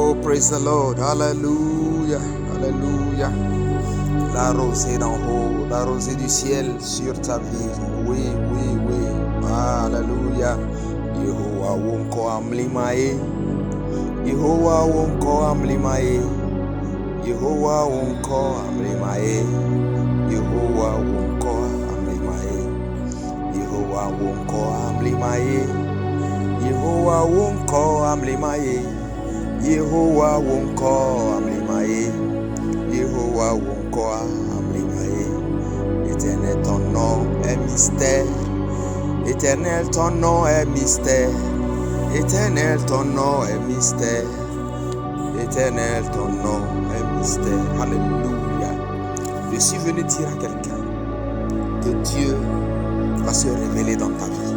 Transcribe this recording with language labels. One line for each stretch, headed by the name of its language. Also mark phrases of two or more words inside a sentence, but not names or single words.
English: Praise the Lord. Hallelujah. Hallelujah.
French: La rosée d'en haut, la rosée du ciel sur ta vie. Oui, oui, oui.
Ewe: Hallelujah. Yehowa wonko amlimae. Yehowa wonko amlimae. Yehowa wonko amlimae. Yehowa wonko amlimae. Yehowa wonko amlimae. Yehowa wonko amlimae. Yehowa wonko amlimae. Yehowa wonko amlimae.
French: Éternel, ton nom est mystère. Éternel, ton nom est mystère. Éternel, ton nom est mystère. Éternel, ton nom est mystère. Alléluia. Je suis venu dire à quelqu'un que Dieu va se révéler dans ta vie.